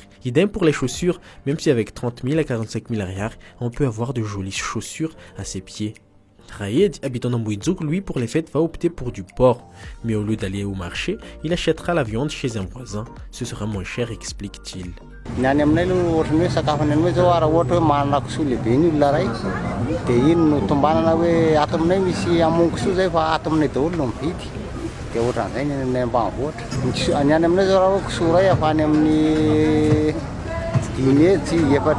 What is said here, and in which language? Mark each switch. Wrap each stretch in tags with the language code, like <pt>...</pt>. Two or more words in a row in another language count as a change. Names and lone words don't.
<fr>Idem pour les chaussures, même si avec 30 000 à 45 000 arrières, on peut avoir de jolies chaussures à ses pieds. Raed, habitant dans Bouizouk, lui, pour les fêtes, va opter pour du porc. Mais au lieu d'aller au marché, il achètera la viande chez un voisin. Ce sera moins cher, explique-t-il.</fr> <mg>Dia ohatran' izay ny ambanivohitra. Ny any aminay zao raha hoe kisoa iray afany amin'ny 5 hetsy, 4 hetsy.</mg>